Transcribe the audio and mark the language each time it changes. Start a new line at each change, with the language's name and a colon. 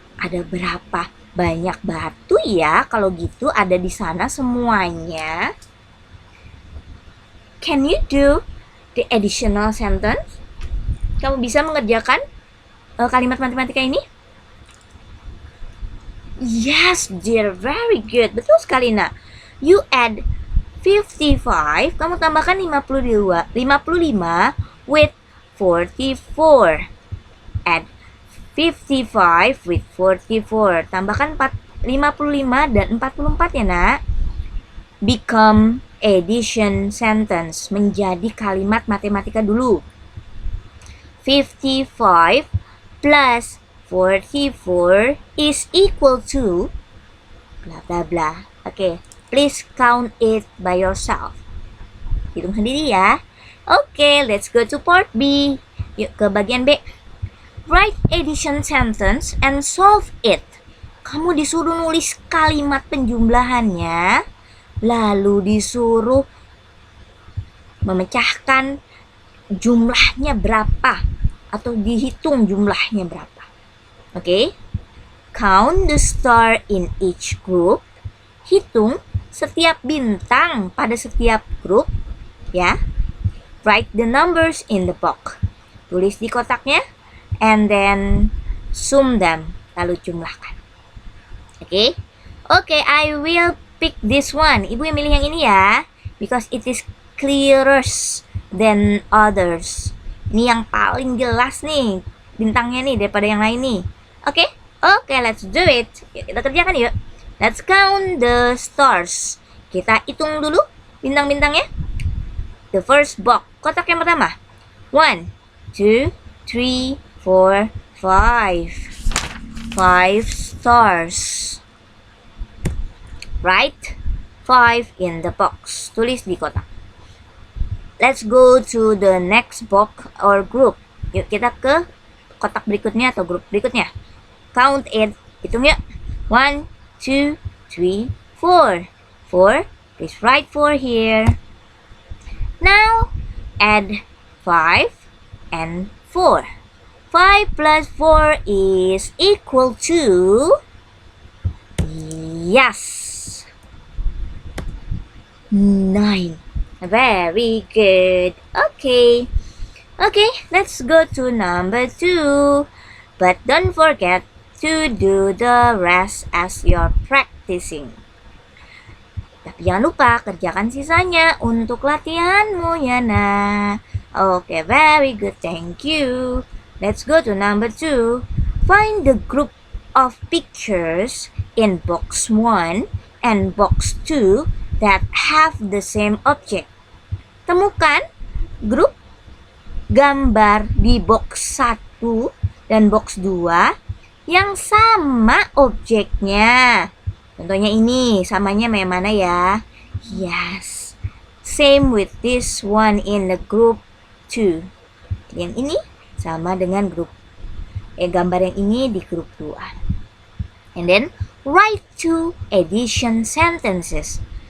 Indonesian: Ada berapa banyak batu ya kalau gitu ada di sana semuanya?
English: Can you do the additional sentence?
Indonesian: Kamu bisa mengerjakan kalimat matematika ini?
English: Yes, dear, very good.
Indonesian: Betul sekali, nak.
English: You add 55,
Indonesian: kamu tambahkan 55
English: with 44. Add 55 with 44.
Indonesian: Tambahkan 55 dan 44 ya, nak.
English: Become addition sentence.
Indonesian: Menjadi kalimat matematika dulu.
English: 55 plus 44 is equal to blah blah blah. Okay, please count it by yourself.
Indonesian: Hitung sendiri ya.
English: Okay, let's go to part B.
Indonesian: Yuk ke bagian B.
English: Write addition sentence and solve it.
Indonesian: Kamu disuruh nulis kalimat penjumlahannya, lalu disuruh memecahkan jumlahnya berapa atau dihitung jumlahnya berapa. Oke.
English: Count the star in each group.
Indonesian: Hitung setiap bintang pada setiap grup ya.
English: Write the numbers in the box.
Indonesian: Tulis di kotaknya
English: and then sum them,
Indonesian: lalu jumlahkan. Oke.
English: Oke, I will pick this one.
Indonesian: Ibu yang milih yang ini ya,
English: because it is clearer than others.
Indonesian: Ini yang paling jelas nih bintangnya nih daripada yang lain nih.
English: Oke, let's do it.
Indonesian: Yuk, kita kerjakan yuk.
English: Let's count the stars.
Indonesian: Kita hitung dulu bintang-bintangnya.
English: The first box,
Indonesian: kotak yang pertama.
English: 1, 2, 3, 4, 5. 5 stars. Write 5 in the box.
Indonesian: Tulis di kotak.
English: Let's go to the next box or group.
Indonesian: Yuk kita ke kotak berikutnya atau grup berikutnya.
English: Count it.
Indonesian: Hitung yuk.
English: 1, 2, 3, 4. 4. Please write 4 here. Now add 5 and 4. 5 plus 4 is equal to, yes, 9. Very good. Okay, let's go to number 2. But don't forget to do the rest as you're practicing.
Indonesian: Tapi jangan lupa kerjakan sisanya untuk latihanmu ya, nah.
English: Okay, very good. Thank you. Let's go to number 2. Find the group of pictures in box 1 and box 2 that have the same object.
Indonesian: Temukan grup gambar di box 1 dan box 2 yang sama objeknya. Contohnya ini, samanya mana ya?
English: Yes. Same with this one in the group 2.
Indonesian: Yang ini sama dengan grup gambar yang ini di grup 2.
English: And then write 2 addition sentences.